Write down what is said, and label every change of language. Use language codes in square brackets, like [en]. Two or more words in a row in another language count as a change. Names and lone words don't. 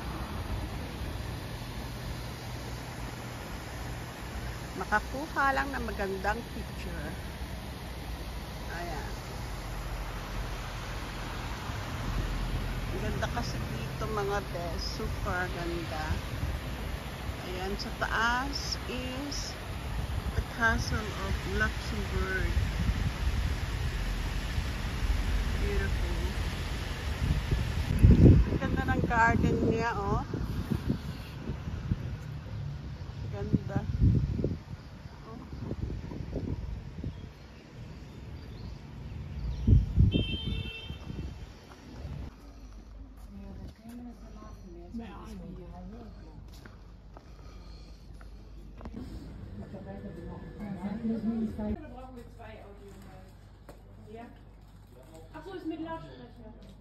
[tl] Makakuha lang ng magandang picture. Ayan. Ganda kasi dito mga best. Super ganda. Ayan, sa taas [en] is the Castle of Luxembourg. Beautiful. [tl] Ganda ng garden niya, oh. Ganda. Oh. [de] Achso, ist mit Lautsprecher.